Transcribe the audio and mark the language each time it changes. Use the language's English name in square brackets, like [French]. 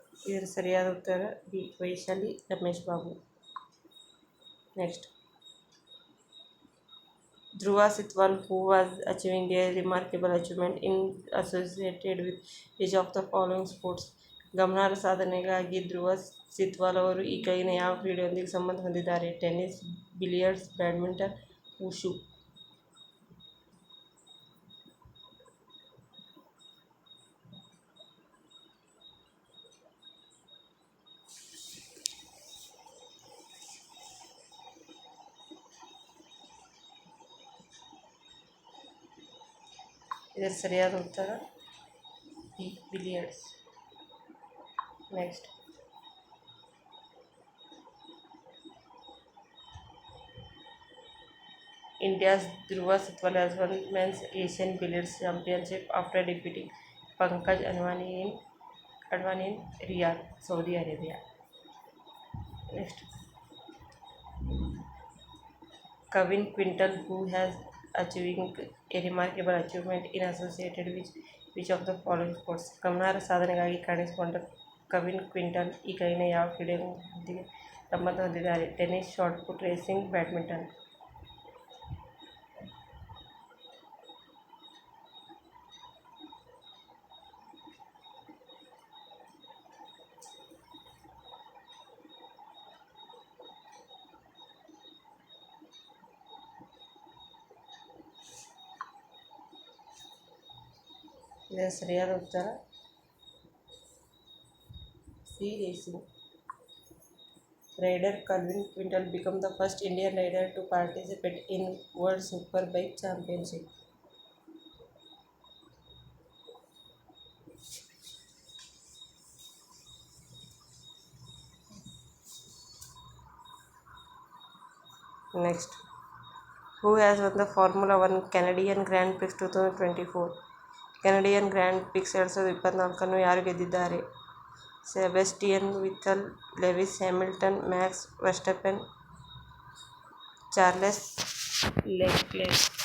[Kannada] ಇದರ ಸರಿಯಾದ ಉತ್ತರ B, Vaishali Ramesh Babu. [English] Next, Dhruv Sitwal, who was achieving a remarkable achievement in associated with which of the following sports? [Kannada] ಗಮನಾರ್ಹ ಸಾಧನೆಗಾಗಿ ಧ್ರುವ ಸಿತ್ವಾಲ್ ಅವರು ಈ ಕೆಳಗಿನ ಯಾವ ಕ್ರೀಡೆಯೊಂದಿಗೆ ಸಂಬಂಧ ಹೊಂದಿದ್ದಾರೆ? Tennis, billiards, badminton, wushu. ಇದರ ಸರಿಯಾದ ಉತ್ತರ B, billiards. [English] Next, India's Dhruva Sitwal has won men's Asian Billiards Championship after defeating Pankaj Advani in Riyadh, Saudi Arabia. Next, Kevin Quintal, who has achieving a remarkable achievement in associated with which of the following sports? [Kannada] ಗಮನಾರ್ಹ ಸಾಧನೆಗಾಗಿ ಕಾಣಿಸಿಕೊಂಡ ಕವಿನ್ quintal ಈ ಕೆಳಗಿನ ಯಾವ ಕ್ರೀಡೆಯೊಂದಿಗೆ ಸಂಬಂಧ ಹೊಂದಿದ್ದಾರೆ? Tennis, shot put, racing, badminton. ಇದರ ಸರಿಯಾದ ಉತ್ತರ C, racing. [English] Rider Kevin Quintal became the first Indian rider to participate in World Superbike Championship. Next, who has won the Formula 1 Canadian Grand Prix 2024? [Kannada] Canadian grand Prix 2024 ಯಾರು ಗೆದ್ದಿದ್ದಾರೆ? Sebastian ವೆಥೆಲ್, Lewis Hamilton, Max ವರ್ಸ್ಟೆಪ್ಪೆನ್, Charles ಲೆಕ್ಲೆರ್.